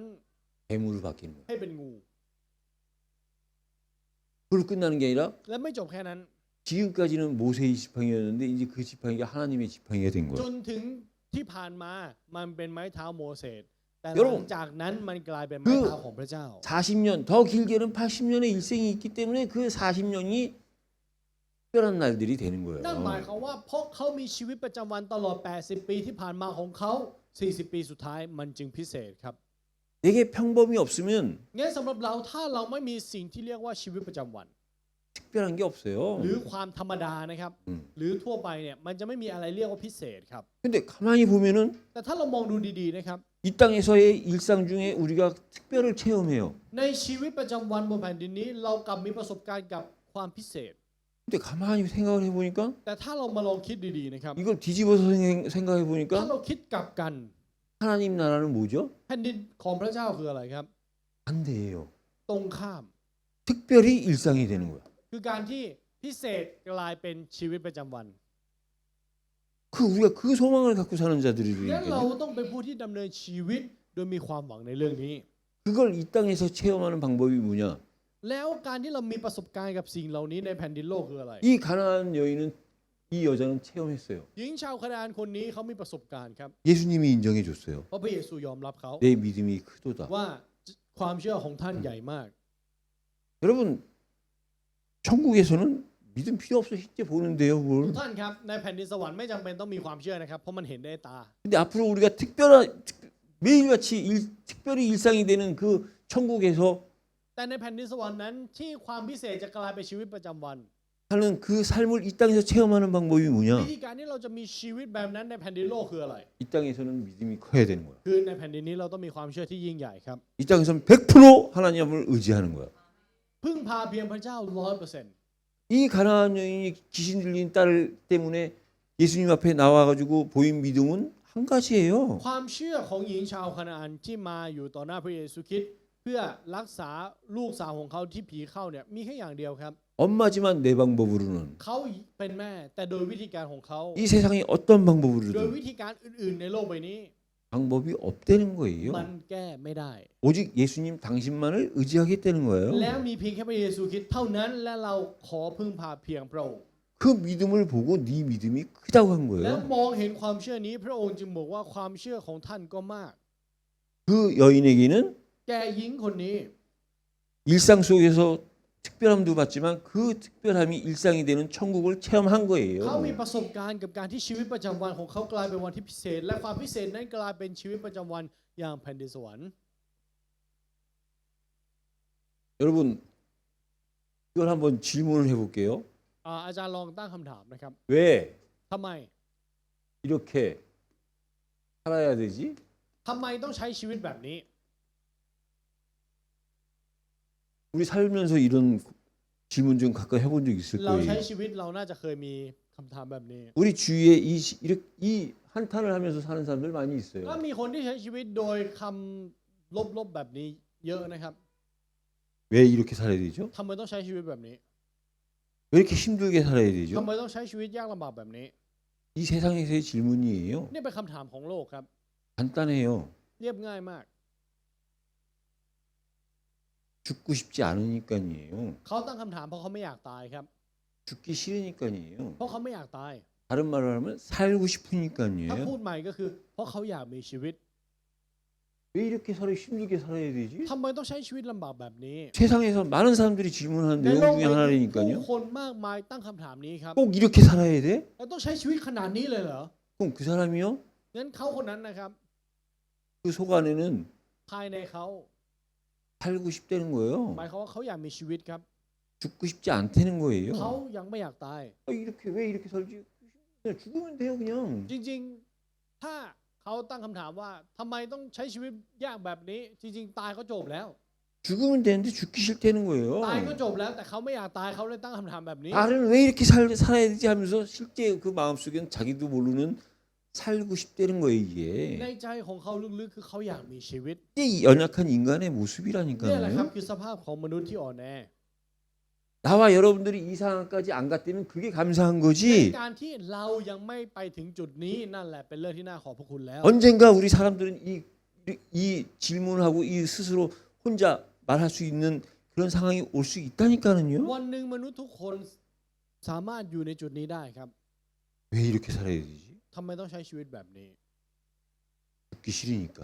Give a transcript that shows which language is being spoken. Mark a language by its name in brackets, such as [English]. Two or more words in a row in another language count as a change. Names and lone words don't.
[Korean] 뱀으로 바뀌는 거예요. [Thai] ให้เป็นงู [Korean] 그걸로 끝나는 게 아니라 [Thai] และไม่จบแค่นั้น [Korean] 지금까지는 모세의 지팡이였는데 이제 그 지팡이가 하나님의 지팡이가 된 [Thai] จ [Korean] 거예요. [Thai] นถึงที่ผ่านมามันเป็นไม้เท้าโมเสสแต่ห [Korean] 여러분 [Thai] ลังจากนั้นมันกลายเป็นไม้เท้าของพระเจ้า [Korean] 40년 더 길게는 80년의 일생이 있기 때문에 그 40년이 특별한 날들이 되는 [Thai] นั่นหมาย [Korean] 거예요. [Thai] ความว่าเพราะเขามีชีวิตประจำวันตลอด 80 ปีที่ผ่านมาของเขา 40 ปีสุดท้ายมันจึงพิเศษครับ [Korean] 내게 평범이 없으면 [Thai] งั้นสำหรับเราถ้าเราไม่มีสิ่งที่เรียกว่าชีวิตประจำวัน [Korean] 특별한 게 없어요. [Thai] หรือความธรรมดานะครับ หรือทั่วไปเนี่ยมันจะไม่มีอะไรเรียกว่าพิเศษครับ [Korean] 근데 가만히 보면은 [Thai] แต่ถ้าเรามองดูดีๆนะครับ [Korean] 이 땅에서의 일상 중에 우리가 특별을 체험해요. [Thai] ในชีวิตประจำวันบนแผ่นดินนี้เรากลับมีประสบการณ์กับความพิเศษ [Korean] 근데 가만히 생각을 해보니까 [Thai] แต่ถ้าเรามาลองคิดดีๆนะครับ [Korean] 이걸 뒤집어서 생각해 [Thai] ถ้า [Korean] 보니까 [Thai] เราคิดกลับกัน [Korean] 하나님 나라는 뭐죠? [Thai] แผ่นดินของพระเจ้าคืออะไรครับ [Korean] 반대예요. [Thai] ตรงข้าม [Korean] 특별히 일상이 되는 거야. [Thai] คือการที่พิเศษกลายเป็นชีวิตประจำวัน [Korean] 우리가 그 소망을 갖고 사는 [Thai] งั้นเรา [Korean] 자들이니까요. [Thai] ต้องเป็นผู้ที่ดำเนินชีวิตโดยมีความหวังในเรื่องนี้ [Korean] 그걸 이 땅에서 체험하는 방법이 뭐냐? [Thai] แล้วการที่เรามีประสบการณ์กับสิ่งเหล่านี้ในแผ่นดินโลกคืออะไร [Korean] 이 가나안 여인은 이 여자는 체험했어요. [Thai] หญิงชาวคานาอันคนนี้เขามีประสบการณ์ครับ [Korean] 예수님이 인정해 줬어요. [Thai] เพราะพระเยซูยอมรับเขา [Korean] 내 믿음이 크도다. [Thai] ว่าความเชื่อของท่านใหญ่มาก [Korean] 여러분 천국에서는 믿음 필요 없어 실제 보는데요, [Thai] ทุก [Korean] 그걸. [Thai] ท่านครับในแผ่นดินสวรรค์ไม่จำเป็นต้องมีความเชื่อนะครับเพราะมันเห็นได้ตา [Korean] 근데 앞으로 우리가 매일같이 특별히 일상이 되는 그 천국에서 [Thai] แต่ในแผ่นดินสวรรค์นั้นที่ความพิเศษจะกลายเป็นชีวิตประจำวัน [Korean] 하는 그 삶을 이 땅에서 체험하는 방법이 [Thai] วิ [Korean] 뭐냐? [Thai] ธีการที่เราจะมีชีวิตแบบนั้นในแผ่นดินโลกคืออะไร [Korean] 이 땅에서는 믿음이 커야 되는 거야. [Thai] คือในแผ่นดินนี้เราต้องมีความเชื่อที่ยิ่งใหญ่ครับ [Korean] 이 땅에서는 100% 하나님을 의지하는 거야. [Thai] พึ่งพาเพียงพระเจ้า 100% [Korean] 이 가나안 여인이 귀신 들린 딸 때문에 예수님 앞에 나와가지고 보인 믿음은 한 가지예요. [Thai] ความเชื่อของหญิงชาวคานาอันที่มาอยู่ต่อหน้าพระเยซูคริสต์พื่อรักษาลูกสาวของเขาที่ผีเข้าเนี่ยมีแค่อย่างเดียวครับ [Korean] 엄마지만 내 방법으로는 [Thai] เขาเป็นแม่แต่โดยวิธีการของเขา [Korean] 이 세상에 어떤 [Thai] โดย [Korean] 방법으로든 [Thai] วิธีการอื่นๆในโลกใบนี้ [Korean] 방법이 없다는 [Thai] มัน [Korean] 거예요. [Thai] แก้ไม่ได้ [Korean] 오직 예수님 당신만을 의지하겠다는 거예요. [Thai] แล้วมีเพียงแค่พระเยซูคริสต์เท่านั้นและเราขอพึ่งพาเพียงพระองค์ [Korean] 그 믿음을 보고 네 믿음이 크다고 한 [Thai] แล้ว [Korean] 거예요. [Thai] มองเห็นความเชื่อนี้พระองค์จึงบอกว่าความเชื่อของท่านก็มาก [Korean] 그 여인에게는 [Thai] แกหญิงคนนี้ [Korean] 일상 속에서 특별함도 받지만 그 특별함이 일상이 되는 천국을 체험한 [Thai] เขามี [Korean] 거예요. [Thai] ประสบการณ์กับการที่ชีวิตประจำวันของเขากลายเป็นวันที่พิเศษ และความพิเศษนั้นกลายเป็นชีวิตประจำวันอย่างแผ่นดินสวรรค์ [Korean] 여러분 이걸 한번 질문을 해볼게요. [Thai] อาจารย์ลองตั้งคำถามนะครับ [Korean] 왜 [Thai] ทำไม [Korean] 이렇게 살아야 되지? [Thai] ทำไมต้องใช้ชีวิตแบบนี้ [Korean] 우리 살면서 이런 질문 좀 가끔 해본 적 있을 [Thai] เราใช้ [Korean] 거예요. [Thai] ชีวิตเราน่าจะเคยมีคำถามแบบนี้ [Korean] 우리 주위에 이 한탄을 하면서 사는 사람들 많이 [Thai] ก็ [Korean] 있어요. [Thai] มีคนที่ใช้ชีวิตโดยคำลบๆแบบนี้เยอะนะครับ [Korean] 왜 이렇게 살아야 되죠? [Thai] ทำไมต้องใช้ชีวิตแบบนี้ [Korean] 왜 이렇게 힘들게 살아야 [Thai] ทำ [Korean] 되죠? [Thai] ไมต้องใช้ชีวิตยากลำบากแบบนี้ [Korean] 이 세상에서의 질문이에요. [Thai] นี่เป็นคำถามของโลกครับ [Korean] 간단해요. [Thai] เรียบง่ายมาก [Korean] 죽고 싶지 않으니까니에요. [Thai] เขาตั้งคำถามเพราะเขาไม่อยากตายครับ [Korean] 죽기 싫으니까니에요. [Thai] เพราะเขาไม่อยากตาย [Korean] 다른 말을 하면 살고 [Thai] ถ้า [Korean] 싶으니까니에요. [Thai] พูดใหม่ก็คือ เพราะเขาอยากมีชีวิต [Korean] 왜 이렇게 힘들게 살아야 되지? [Thai] ทำไมต้องใช้ชีวิตลำบากแบบนี้ [Korean] 세상에서 많은 사람들이 질문하는 [Thai] ใน [Korean] 내용 [Thai] โลก [Korean] 중에 [Thai] นี้ผู้ [Korean] 하나라니까요. [Thai] คนมากมายตั้งคำถามนี้ครับ [Korean] 꼭 이렇게 살아야 돼? [Thai] เราต้องใช้ชีวิตขนาดนี้เลยเหรอ [Korean] 그럼 그 사람이요? [Thai] งั้นเขาคนนั้นนะครับ [Korean] 그 속 안에는 [Thai] ภายในเขา [Korean] 살고 싶다는 거예요. [Thai] หมายความว่าเขาอยากมีชีวิตครับ [Korean] 죽고 싶지 않다는 [Thai] เขา [Korean] 거예요. [Thai] ยังไม่อยากตาย [Korean] 이렇게 왜 이렇게 살지? 그냥 죽으면 돼요, 그냥. [Thai] จริงๆ ถ้าเขาตั้งคำถามว่าทำไมต้องใช้ชีวิตยากแบบนี้ จริงๆ ตายก็จบแล้ว [Korean] 죽으면 되는데 죽기 싫다는 거예요. [Thai] ตายก็จบแล้วแต่เขาไม่อยากตายเขาเลยตั้งคำถามแบบนี้ [Korean] 나는 왜 이렇게 살아야 되지 하면서 실제 그 마음속에는 자기도 모르는 살고 싶다는 거예요, [Thai] ใน [Korean] 이게. [Thai] ใจของเขาลึกๆ คือเขาอยากมีชีวิต [Korean] 이게 이 연약한 인간의 [Thai] เนี่ยแหละครับ [Korean] 모습이라니까요. [Thai] คือสภาพของมนุษย์ที่อ่อนแอ [Korean] 나와 여러분들이 이 상황까지 안 갔다면 그게 감사한 [Thai] ใน [Korean] 거지. [Thai] การที่เรายังไม่ไปถึงจุดนี้นั่นแหละเป็นเรื่องที่น่าขอบพระคุณแล้ว [Korean] 언젠가 우리 사람들은 이 질문하고 이 스스로 혼자 말할 수 있는 그런 상황이 올 수 있다니까요. [Thai] วันหนึ่งมนุษย์ทุกคนสามารถอยู่ในจุดนี้ได้ครับ [Korean] 왜 이렇게 살아야 되지? [Thai] ทำไมต้องใช้ชีวิตแบบนี้ [Korean] 죽기 싫으니까.